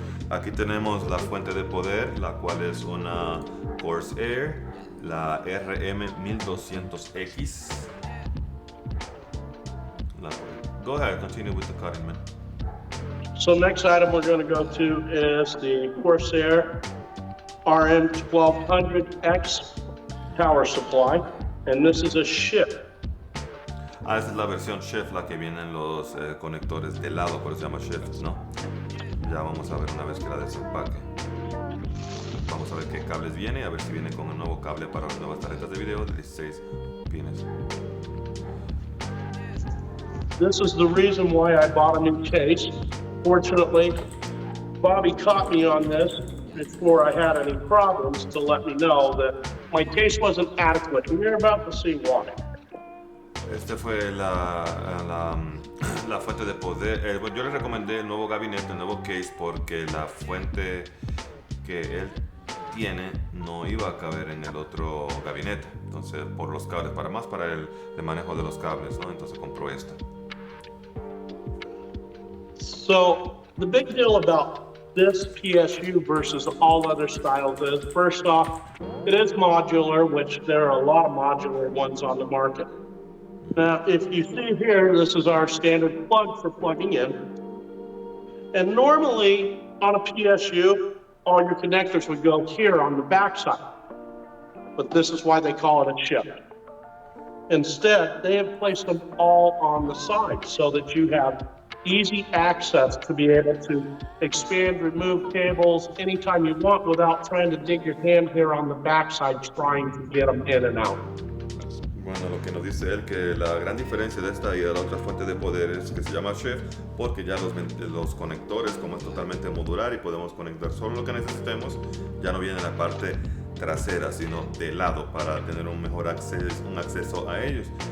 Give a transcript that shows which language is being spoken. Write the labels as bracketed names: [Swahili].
[Spanish] Aquí tenemos la fuente de poder, la cual es una Corsair, la RM1200X. [English] Go ahead, continue with the cutting, man. So next item we're going to go to is the Corsair RM1200X power supply, and this is a shift. [Spanish] Esa es la versión Shift, la que vienen los conectores de lado, por eso se llama Shift, ¿no? Ya vamos a ver una vez que la desempaque. Vamos a ver qué cables viene, a ver si viene con un nuevo cable para las nuevas tarjetas de video de 16 pines. [English] This is the reason why I bought a new case. Fortunately, Bobby caught me on this before I had any problems to let me know that my case wasn't adequate, and you're about to see why. [Spanish] Este fue la fuente de poder. Bueno, yo le recomendé el nuevo gabinete, el nuevo case, porque la fuente que él tiene no iba a caber en el otro gabinete. Entonces, por los cables, para el manejo de los cables, ¿no? Entonces compró esta. [English] So the big deal about this PSU versus all other styles is, first off, it is modular, which there are a lot of modular ones on the market. Now, if you see here, this is our standard plug for plugging in. And normally on a PSU, all your connectors would go here on the backside. But this is why they call it a shift. Instead, they have placed them all on the side so that you have easy access to be able to expand, remove cables anytime you want without trying to dig your hand here on the backside trying to get them in and out. [Spanish] Bueno, lo que nos dice él que la gran diferencia de esta y de la otra fuente de poder es que se llama Shift porque ya los conectores, como es totalmente modular y podemos conectar solo lo que necesitemos, ya no viene en la parte trasera, sino de lado para tener un mejor acceso a ellos.